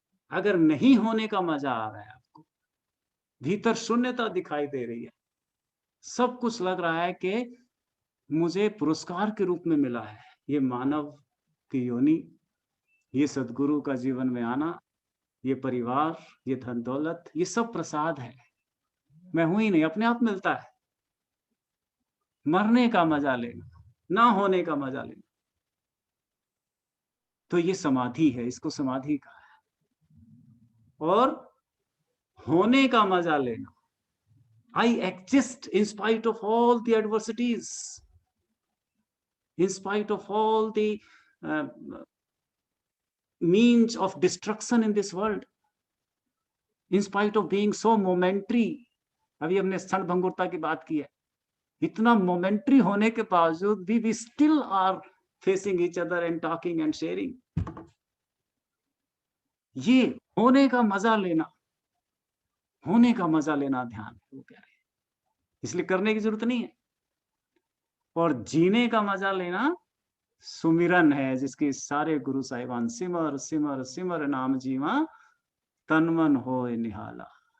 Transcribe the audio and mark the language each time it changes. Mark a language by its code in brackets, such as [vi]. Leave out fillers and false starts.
[hi] अगर नहीं होने का मजा आ रहा है आपको, भीतर शून्यता दिखाई दे रही है, सब कुछ लग रहा है कि मुझे पुरस्कार के रूप में मिला है, ये मानव की योनि, ये सदगुरु का जीवन में आना, ये परिवार, ये धन दौलत, ये सब प्रसाद है, मैं हूं ही नहीं, अपने आप मिलता है। मरने का मजा लेना, ना होने का मजा लेना, तो ये समाधि है, इसको समाधि कहा है। और होने का मजा लेना, [en] I exist in spite of all the adversities, in spite of all the means of destruction in this world, in spite of being so momentary। [hi] अभी हमने क्षण भंगुरता की बात की है। इतना मोमेंट्री होने के बावजूद भी [en] we still are facing each other and talking and sharing। [hi] ये होने का मजा लेना, होने का मजा लेना ध्यान, वो कह रहे हैं। इसलिए करने की जरूरत नहीं है। और जीने का मजा लेना सुमिरन है, जिसके सारे गुरु साहिबान सिमर सिमर सिमर नाम जीवा, तन मन होए निहाला।